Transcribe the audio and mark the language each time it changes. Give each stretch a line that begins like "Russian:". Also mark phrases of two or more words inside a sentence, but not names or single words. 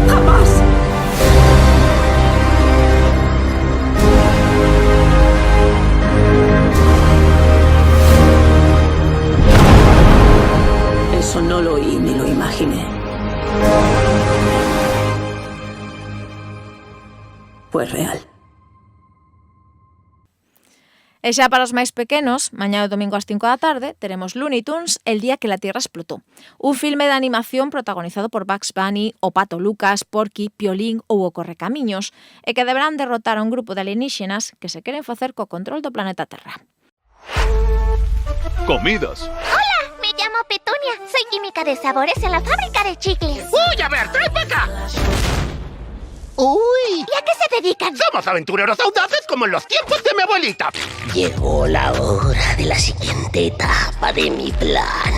Spanish: Eso no lo oí ni lo imaginé. Fue real.
Galician: E xa para os máis pequenos, mañá o domingo ás 5 da tarde, teremos Looney Tunes, El día que la Tierra explotó. Un filme de animación protagonizado por Bugs Bunny, o Pato Lucas, Porky, Piolín ou o Correcamiños, e que deberán derrotar a un grupo de alienígenas que se queren facer co control do planeta Terra.
Spanish: Comidas. Hola, me llamo Petunia. Soy química de sabores en la fábrica de chicles. ¡Uy, a ver, trae para acá! ¡Uy! ¿Y a qué se dedican? Somos aventureros audaces como en los tiempos de mi abuelita. Llegó la hora de la siguiente etapa de mi plan.